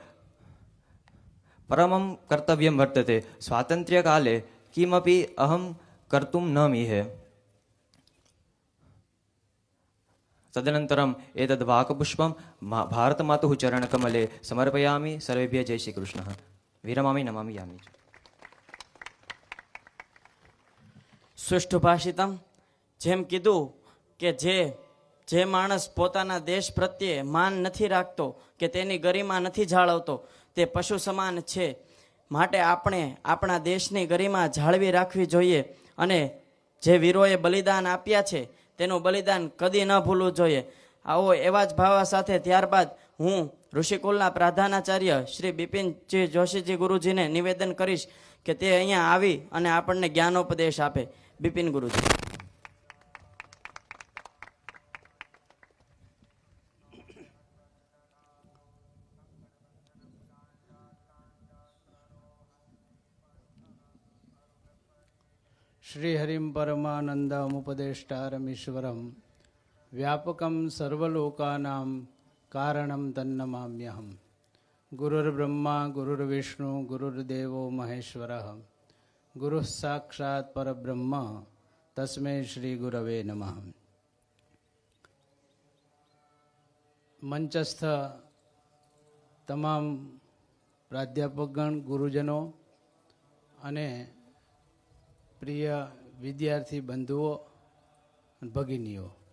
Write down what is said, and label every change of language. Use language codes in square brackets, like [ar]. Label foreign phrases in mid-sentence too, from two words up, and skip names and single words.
[sa] परमं कर्तव्यं वर्तते स्वातन्त्र्यकाले किमपि अहं कर्तुं न मीहे तदनन्तरम् एतद् वाक्पुष्पं भारतमातुः चरणकमले समर्पयामि सर्वेभ्यः जय श्रीकृष्णः विरमामि नमामि यामि [gu] સુષ્ઠુભાષિતમ જેમ કીધું કે જે માણસ પોતાના દેશ પ્રત્યે માન નથી રાખતો કે તેની ગરિમા નથી જાળવતો તે પશુ સમાન છે. માટે આપણે આપણા દેશની ગરિમા જાળવી રાખવી જોઈએ અને જે વીરોએ બલિદાન આપ્યા છે તેનું બલિદાન કદી ન ભૂલવું જોઈએ. આવો એવા જ ભાવ સાથે ત્યારબાદ હું ઋષિકુલના પ્રધાનાચાર્ય શ્રી બિપિનજી જોશીજી ગુરુજીને નિવેદન કરીશ કે તે અહીંયા આવી અને આપણને જ્ઞાનોપદેશ આપે. બિપિન ગુરુજી. [sa] श्रीहरिं परमानन्दमुपदेष्टारमीश्वरं व्यापकं सर्वलोकानां कारणं तन्नमाम्यहं. गुरुर्ब्रह्मा गुरुर्विष्णु गुरुर्देवो महेश्वरः गुरुः साक्षात् परब्रह्म तस्मै श्री गुरवे नमः. [gu] મંચસ્થ તમામ પ્રાધ્યાપકગણ, ગુરુજનો અને પ્રિય વિદ્યાર્થી બંધુઓ, ભગિનીઓ,